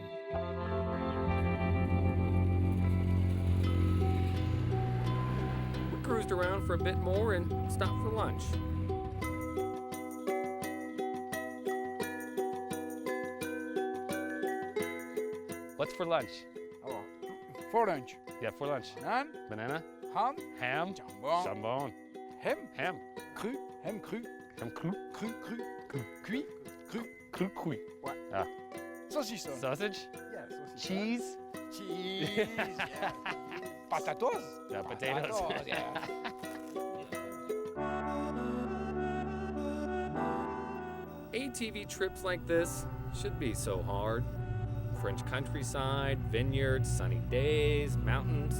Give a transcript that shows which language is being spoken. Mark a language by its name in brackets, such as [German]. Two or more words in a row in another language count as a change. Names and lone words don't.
[English] We cruised around for a bit more and stopped for lunch. What's for lunch? Alors, for lunch, Yeah, for lunch. naan, Banana, ham, ham, [French] jambon, jambon, [English] ham, ham, [French] cru, ham cru, ham cru, cru, cuit, cru, cru cuit. ouais. Ah. Saucisson. [English] Sausage, Yeah, saucisson. cheese, Cheese, yeah. Potatoes. yeah, potatoes. yeah. ATV trips like this should be so hard. French countryside, vineyards, sunny days, mountains.